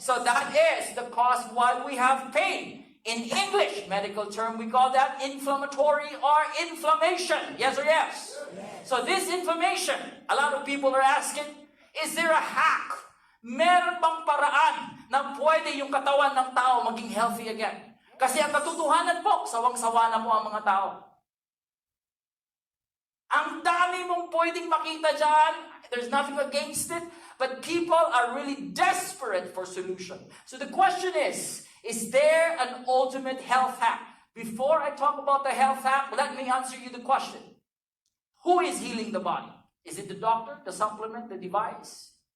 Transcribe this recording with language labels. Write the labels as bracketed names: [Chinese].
[English] So that is the cause why we have pain. In English medical term, we call that inflammatory or inflammation. Yes or yes? Yes. So this inflammation, a lot of people are asking, is there a hack? [Filipino] Meron bang paraan na pwede yung katawan ng tao maging healthy again? Kasi ang katotohanan po, sawang-sawa na po ang mga tao. Ang dami mong pwedeng makita dyan. [English] There's nothing against it. But people are really desperate for solution. So the question is there an ultimate health hack? Before I talk about the health hack, let me answer you the question. Who is healing the body? Is it the doctor, the supplement, the device?